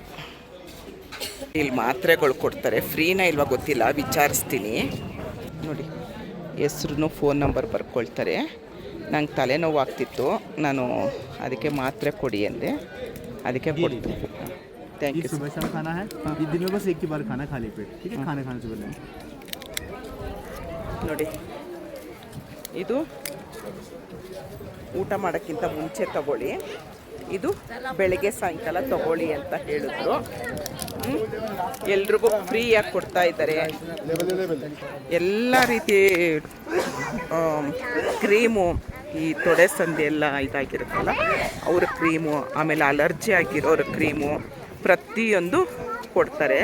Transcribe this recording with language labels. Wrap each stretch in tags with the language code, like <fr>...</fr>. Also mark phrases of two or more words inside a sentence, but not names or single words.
<kn>ಮಾತ್ರೆಗಳು ಕೊಡ್ತಾರೆ. ಫ್ರೀನಾ ಇಲ್ವಾ ಗೊತ್ತಿಲ್ಲ, ವಿಚಾರಿಸ್ತೀನಿ ನೋಡಿ. ಹೆಸ್ರು,</kn> <en>phone number</en> <kn>ಬರ್ಕೊಳ್ತಾರೆ. ನಂಗೆ ತಲೆನೋವು ಆಗ್ತಿತ್ತು, ನಾನು ಅದಕ್ಕೆ ಮಾತ್ರೆ ಕೊಡಿ ಅಂದೆ, ಅದಕ್ಕೆ ಕೊಡ್ತೀನಿ.</kn> <en>thank you.</en> <hi>सुबह शाम खाना है, दिन में बस एक ही बार खाना खाली पेट, ठीक है? खाने से पहले</hi> <kn>ನೋಡಿ, ಇದು ಊಟ ಮಾಡೋಕ್ಕಿಂತ ಮುಂಚೆ ತಗೊಳ್ಳಿ. ಇದು ಬೆಳಗ್ಗೆ ಸಾಯಂಕಾಲ ತಗೊಳ್ಳಿ ಅಂತ ಹೇಳಿದ್ರು. ಎಲ್ರಿಗೂ ಫ್ರೀಯಾಗಿ ಕೊಡ್ತಾ ಇದ್ದಾರೆ. ಎಲ್ಲ ರೀತಿ ಕ್ರೀಮು, ಈ ತೊಡೆ ಸಂಧಿ ಎಲ್ಲ ಇದಾಗಿರುತ್ತಲ್ಲ ಅವ್ರ ಕ್ರೀಮು, ಆಮೇಲೆ ಅಲರ್ಜಿ ಆಗಿರೋರ ಕ್ರೀಮು, ಪ್ರತಿಯೊಂದು ಕೊಡ್ತಾರೆ.</kn>